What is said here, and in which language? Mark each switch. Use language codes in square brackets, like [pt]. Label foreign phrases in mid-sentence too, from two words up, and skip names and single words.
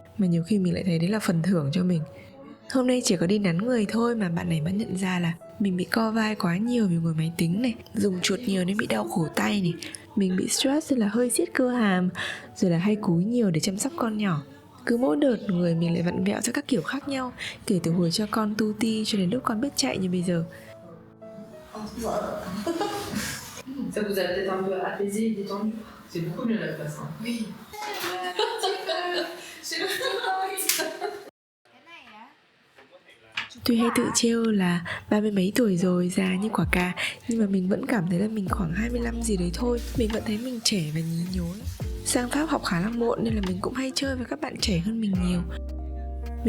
[vi] Mà nhiều khi mình lại thấy đấy là phần thưởng cho mình. Hôm nay chỉ có đi nắn người thôi mà bạn này mới nhận ra là mình bị co vai quá nhiều vì ngồi máy tính này, dùng chuột nhiều nên bị đau cổ tay này. Mình bị stress nên là hơi siết cơ hàm, rồi là hay cúi nhiều để chăm sóc con nhỏ. Cứ mỗi đợt người mình lại vặn vẹo theo các kiểu khác nhau, kể từ hồi cho con tu ti cho đến lúc con biết chạy như bây giờ. [fr] Ça vous a peut-être un peu apaisé et détendu. C'est beaucoup mieux la place. Hein. Oui. [vi] Tuy hay tự trêu là 30 mấy tuổi rồi, già như quả cà, nhưng mà mình vẫn cảm thấy là mình khoảng 25 gì đấy thôi. Mình vẫn thấy mình trẻ và nhí nhối. Sang Pháp học khá là muộn nên là mình cũng hay chơi với các bạn trẻ hơn mình nhiều.